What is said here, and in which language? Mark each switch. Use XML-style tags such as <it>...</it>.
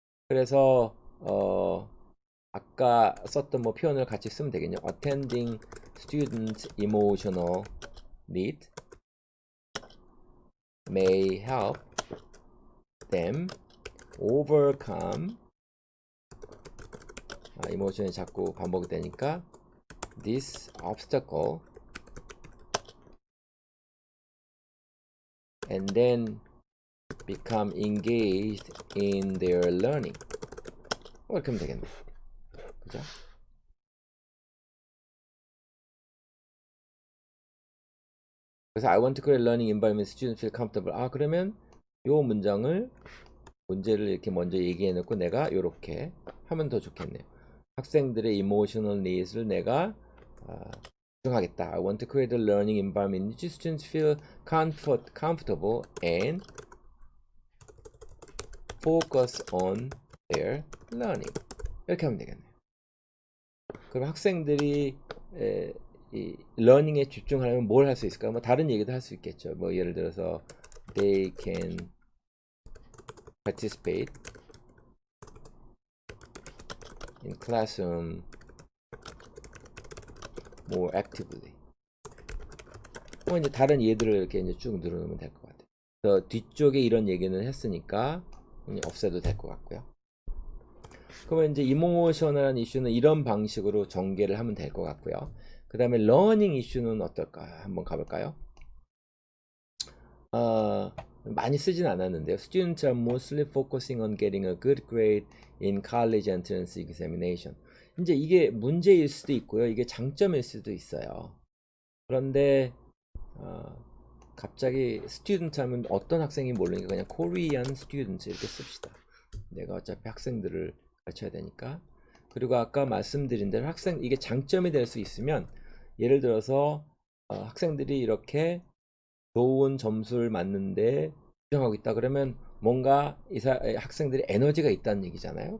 <ko>그래서 아까 썼던 뭐 표현을 같이 쓰면 되겠네요.</ko> <en>Attending students' emotional need may help them overcome.</en> <ko>이모션이 자꾸 반복되니까</ko> <en>this obstacle and then become engaged in their learning.</en> <ko>이렇게 하면 되겠네. 그죠? 그래서</ko> <en>I want to create a learning environment students feel comfortable.</en> <ko>그러면 요 문제를 이렇게 먼저 얘기해 놓고 내가 이렇게 하면 더 좋겠네요. 학생들의</ko> <en>emotional needs를</en> <ko>내가 집중하겠다.</ko> <en>I want to create a learning environment in which students feel comfortable and focus on their learning.</en> <ko>이렇게 하면 되겠네요. 그럼 학생들이 이 러닝에 집중하려면 뭘 할 수 있을까요? 뭐 다른 얘기도 할 수 있겠죠. 뭐 예를 들어서</ko> <en>they can participate in classroom more actively.</en> <ko>뭐 이제 다른 예들을 이렇게 이제 쭉 늘어놓으면 될 것 같아요. 그래서 뒤쪽에 이런 얘기는 했으니까 없애도 될 것 같고요. 그러면 이제 이모셔널한 이슈는 이런 방식으로 전개를 하면 될 것 같고요. 그 다음에 러닝 이슈는 어떨까 한번 가볼까요? 많이 쓰진 않았는데요.</ko> <en>Students are mostly focusing on getting a good grade in college entrance examination.</en> <ko>이제 이게 문제일 수도 있고요. 이게 장점일 수도 있어요. 그런데 갑자기 student 하면 어떤 학생이 모르니까 그냥</ko> <en>Korean students</en> <ko>이렇게 씁시다. 내가 어차피 학생들을 가르쳐야 되니까. 그리고 아까 말씀드린 대로 이게 장점이 될 수 있으면 예를 들어서 학생들이 이렇게 좋은 점수를 맞는데 집중하고 있다 그러면 뭔가 학생들이 에너지가 있다는 얘기잖아요.</ko>